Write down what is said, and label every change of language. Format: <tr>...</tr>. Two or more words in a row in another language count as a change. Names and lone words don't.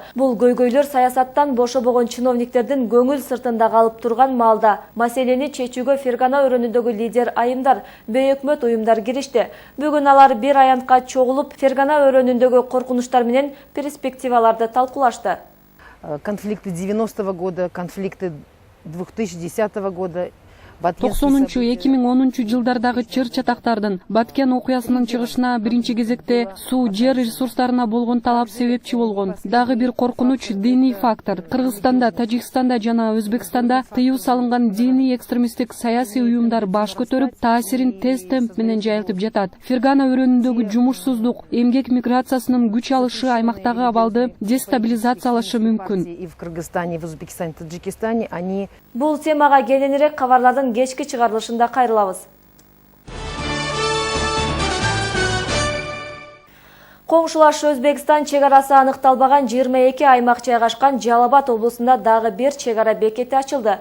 <ky>Бул көйгөйлөр саясаттан бошобогон чиновниктердин көңүл сыртында калып турган маалда маселени чечүүгө Фергана өрөөнүндөгү лидер айымдар, бейөкмөт уюмдар киришти. Бүгүн алар бир аянтка чогулуп, Фергана өрөөнүндөгү коркунучтар менен перспективаларды талкуулашты.</ky> <ru>Конфликты 90-го года, конфликты 2010 года.</ru> <ky>90-2010 жылдардагы чыр чатактардын Баткен окуясынын чыгышына биринчи кезекте суу, жер ресурстарына болгон талап себепчи болгон. Дагы бир коркунуч диний фактор. Кыргызстанда, Тажикстанда жана Өзбекстанда тыюу салынган диний экстремисттик саясий уюмдар баш көтөрүп, таасирин тез темп менен жайылтып жатат. Фергана өрөөнүндөгү жумушсуздук, эмгек миграциясынын күч алышы аймактагы абалды дестабилизациялашы мүмкүн.</ky> <ru>И в Кыргызстане, и в Узбекистане, и в Таджикистане они...</ru> <ky>Бул темага кененирээк кабарлардын кечки чыгарылышында кайрылабыз. Коңшулаш Өзбекстан чек арасы аныкталбаган 22 аймак жайгашкан Жалал-Абад облусунда дагы бир чек ара бекети ачылды.</ky>